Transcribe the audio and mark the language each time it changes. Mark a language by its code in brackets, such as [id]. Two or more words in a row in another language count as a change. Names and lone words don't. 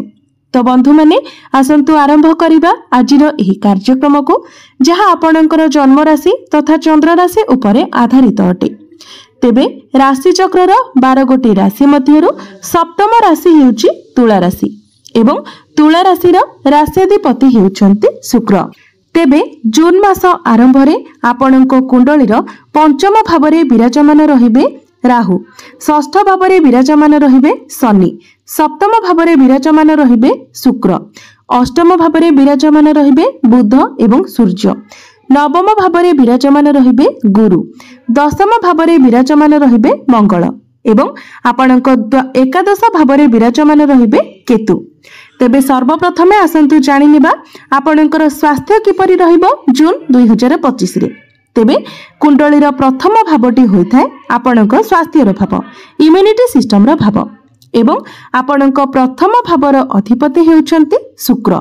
[or] ତ ବନ୍ଧୁ ମାନେ ଆସନ୍ତୁ ଆରମ୍ଭ କରିବା ଆଜିର ଏହି କାର୍ଯ୍ୟକ୍ରମ କୁ, ଯାହା ଆପଣଙ୍କର ଜନ୍ମ ରାଶି ତଥା ଚନ୍ଦ୍ର ରାଶି ଉପରେ ଆଧାରିତ ଅଟେ। ତେବେ ରାଶି ଚକ୍ରର 12 ଗୋଟି ରାଶି ମଧ୍ୟରୁ ସପ୍ତମ ରାଶି ହେଉଛି ତୁଳା ରାଶି ଏବଂ ତୁଳା ରାଶିର ରାଶ୍ୟାଧିପତି ହେଉଛନ୍ତି ଶୁକ୍ର। ତେବେ ଜୁନ ମାସ ଆରମ୍ଭ ରେ ଆପଣଙ୍କ କୁଣ୍ଡଳୀର ପଞ୍ଚମ ଭାବରେ ବିରାଜମାନ ରହିବେ ରାହୁ, ଷଷ୍ଠ ଭାବରେ ବିରାଜମାନ ରହିବେ ଶନି, ସପ୍ତମ ଭାବରେ ବିରାଜମାନ ରହିବେ ଶୁକ୍ର, ଅଷ୍ଟମ ଭାବରେ ବିରାଜମାନ ରହିବେ ବୁଧ ଏବଂ ସୂର୍ଯ୍ୟ, ନବମ ଭାବରେ ବିରାଜମାନ ରହିବେ ଗୁରୁ, ଦଶମ ଭାବରେ ବିରାଜମାନ ରହିବେ ମଙ୍ଗଳ ଏବଂ ଆପଣଙ୍କ ଏକାଦଶ ଭାବରେ ବିରାଜମାନ ରହିବେ କେତୁ। ତେବେ ସର୍ବପ୍ରଥମେ ଆସନ୍ତୁ ଜାଣି ନେବା ଆପଣଙ୍କର ସ୍ୱାସ୍ଥ୍ୟ କିପରି ରହିବ ଜୁନ 2025 ରେ। ତେବେ କୁଣ୍ଡଳୀର ପ୍ରଥମ ଭାବଟି ହୋଇଥାଏ ଆପଣଙ୍କ ସ୍ୱାସ୍ଥ୍ୟର ଭାବ, [en] immunity system [or] ର ଭାବ ଏବଂ ଆପଣଙ୍କ ପ୍ରଥମ ଭାବର ଅଧିପତି ହେଉଛନ୍ତି ଶୁକ୍ର।